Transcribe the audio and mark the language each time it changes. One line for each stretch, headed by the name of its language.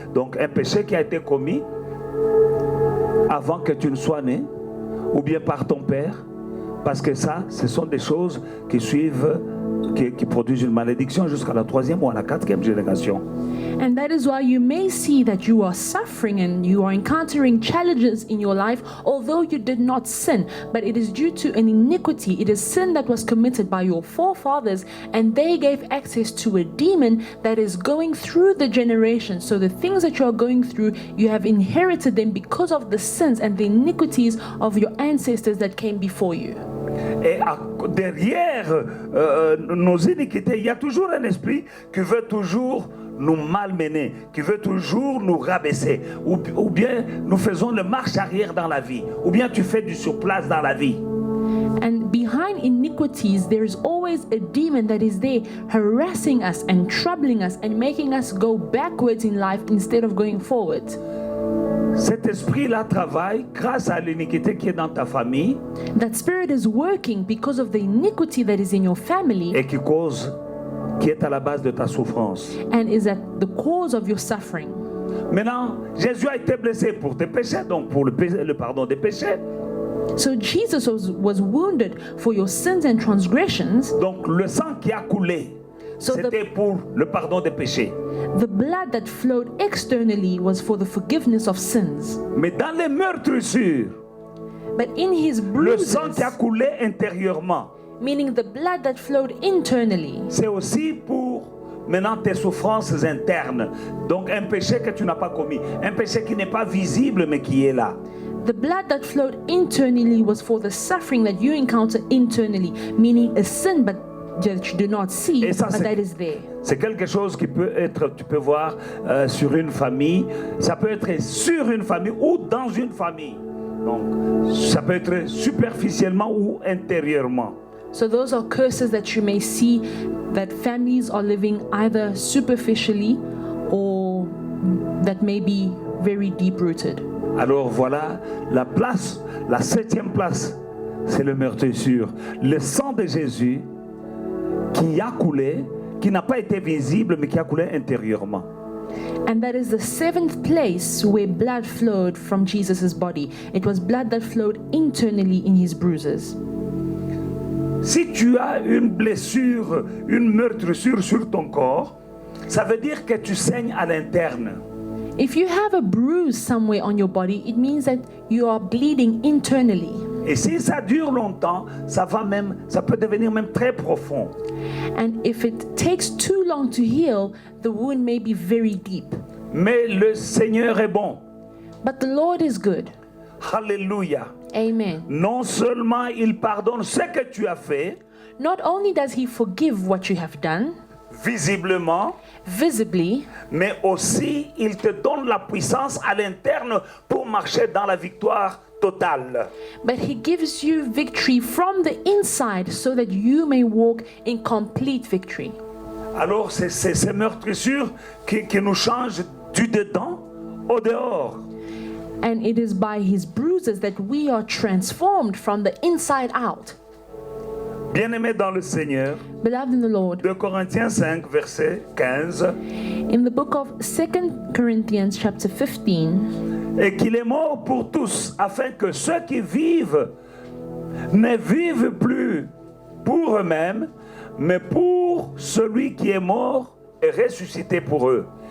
French: Donc un péché qui a été commis avant que tu ne sois né, ou bien par ton père, parce que ça, ce sont des choses qui suivent qui produisent une malédiction jusqu'à la 3e ou à la 4e génération.
English: And that is why you may see that you are suffering and you are encountering challenges in your life, although you did not sin. But it is due to an iniquity. It is sin that was committed by your forefathers, and they gave access to a demon that is going through the generations. So the things that you are going through, you have inherited them because of the sins and the iniquities of your ancestors that came before you.
French: Et derrière nos iniquités, il y a toujours un esprit qui veut toujours nous malmener, qui veut toujours nous rabaisser, ou bien nous faisons le marche arrière dans la vie, ou bien tu fais du surplace dans la vie.
English: And behind iniquities, there is always a demon that is there harassing us and troubling us and making us go backwards in life instead of going forward.
French: Cet esprit-là travaille grâce à l'iniquité qui est dans ta famille.
English: That spirit is working because of the iniquity that is in your family.
French: Et qui est à la base de ta souffrance.
English: And is at the cause of your suffering.
French: Maintenant, Jésus a été blessé pour tes péchés, donc pour le pardon des péchés.
English: So Jesus was wounded for your sins and transgressions.
French: Donc le sang qui a coulé, c'était pour le pardon des péchés.
English: The blood that flowed externally was for the forgiveness of sins.
French: Mais dans les meurtrissures,
English: but in his
French: le
English: bruises,
French: sang qui a coulé intérieurement,
English: meaning the blood that flowed internally,
French: c'est aussi pour maintenant tes souffrances internes. Donc un péché que tu n'as pas commis, un péché qui n'est pas visible mais qui est là.
English: The blood that flowed internally was for the suffering that you encounter internally, meaning a sin but that you do not see,
French: ça,
English: but that is there.
French: C'est quelque chose qui peut être, tu peux voir sur une famille, ça peut être sur une famille ou dans une famille. Donc, ça peut être superficiellement ou intérieurement.
English: So those are curses that you may see that families are living either superficially or that may be very deep-rooted.
French: Alors voilà, la place, la 7e place, c'est le meurtrissure. Le sang de Jésus qui a coulé, qui n'a pas été visible, mais qui a coulé intérieurement.
English: And that is the 7th place where blood flowed from Jesus' body. It was blood that flowed internally in his bruises.
French: Si tu as une blessure, une meurtrissure sur ton corps, ça veut dire que tu saignes à l'interne.
English: If you have a bruise somewhere on your body, it means that you are bleeding internally.
French: Et si ça dure longtemps, ça peut devenir même très profond.
English: And if it takes too long to heal, the wound may be very deep.
French: Mais le Seigneur est bon.
English: But the Lord is good.
French: Alléluia.
English: Amen.
French: Non seulement il pardonne ce que tu as fait,
English: Not only does he forgive what you have done,
French: visiblement,
English: visibly,
French: mais aussi il te donne la puissance à l'interne pour marcher dans la victoire totale.
English: but he gives you victory from the inside so that you may walk in complete victory.
French: Alors c'est ces meurtrissures qui nous changent du dedans au dehors.
English: And it is by his bruises that we are transformed from the inside out.
French: Bien-aimés dans le Seigneur,
English: Beloved in the Lord,
French: 2 Corinthiens 5, verset 15,
English: in the book of 2 Corinthians chapter 15,
French: et qu'il est mort pour tous, afin que ceux qui vivent ne vivent plus pour eux-mêmes, mais pour celui qui est mort et ressuscité pour eux.